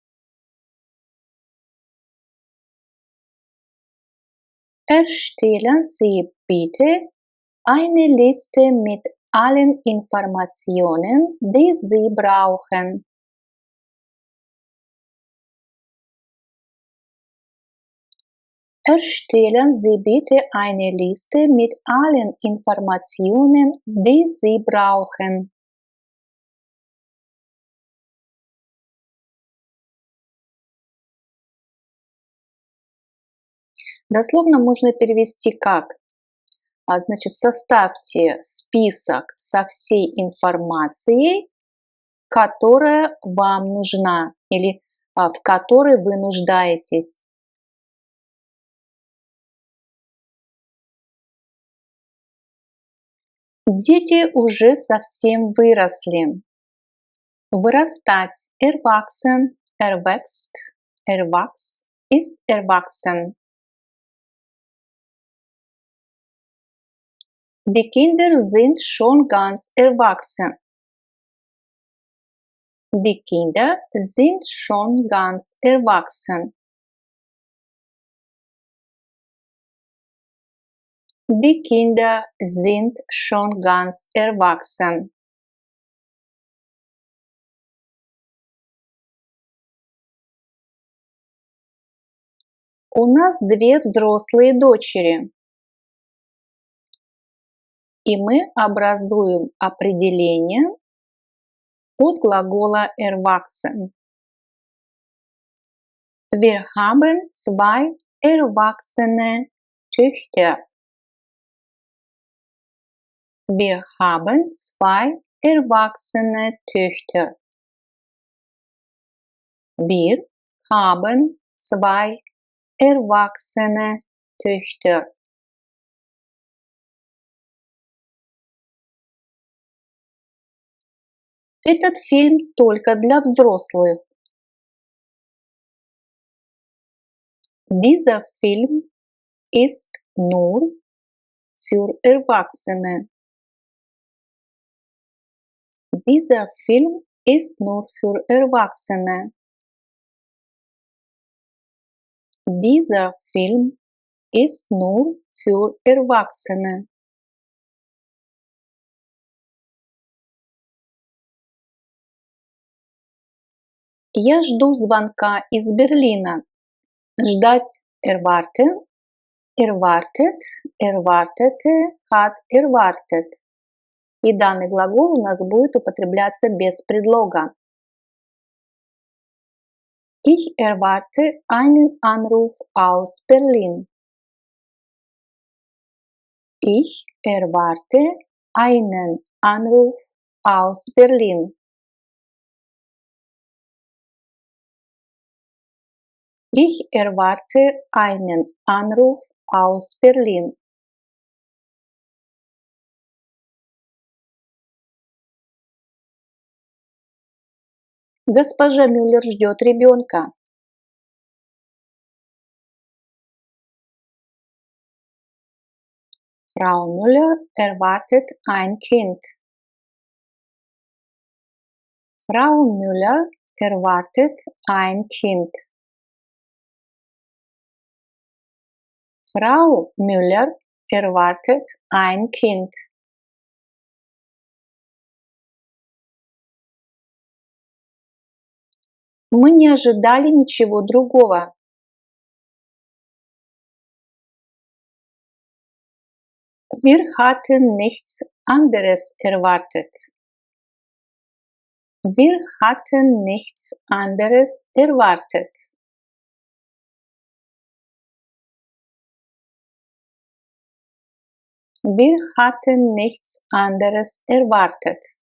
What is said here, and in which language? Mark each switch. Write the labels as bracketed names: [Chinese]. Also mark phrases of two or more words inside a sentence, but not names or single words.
[German] Erstellen Sie bitte eine Liste mit allen Informationen, die Sie brauchen. Erstellen Sie bitte eine Liste mit allen Informationen, die Sie brauchen. [Russian] Дословно можно перевести как? Значит, составьте список со всей информацией, которая вам нужна или в которой вы нуждаетесь. Дети уже совсем выросли. Вырастать – [German] erwachsen, erwächst, erwachs, ist erwachsen. Die Kinder sind schon ganz erwachsen. Die Kinder sind schon ganz erwachsen. Die Kinder sind schon ganz erwachsen. [Russian] У нас две взрослые дочери. И мы образуем определение от глагола erwachsen. [German] Wir haben zwei erwachsene Töchter. Wir haben zwei erwachsene Töchter. Wir haben zwei erwachsene Töchter. [Russian] Этот фильм только для взрослых. [German] Dieser Film ist nur für Erwachsene. Dieser Film ist nur für Erwachsene. Dieser Film ist nur für Erwachsene. [Russian] Я жду звонка из Берлина. [German] Ждать erwarten, erwartet, erwartete, hat erwartet. [Russian] И данный глагол у нас будет употребляться без предлога. [German] Ich erwarte einen Anruf aus Berlin. Ich erwarte einen Anruf aus Berlin. Ich erwarte einen Anruf aus Berlin. [Russian] Госпожа Мюллер ждет ребенка. [German] Frau Müller erwartet ein Kind. Frau Müller erwartet ein Kind. Frau Müller erwartet ein Kind. [Russian] Мы не ожидали ничего другого. [German] Wir hatten nichts anderes erwartet. Wir hatten nichts anderes erwartet. Wir hatten nichts anderes erwartet.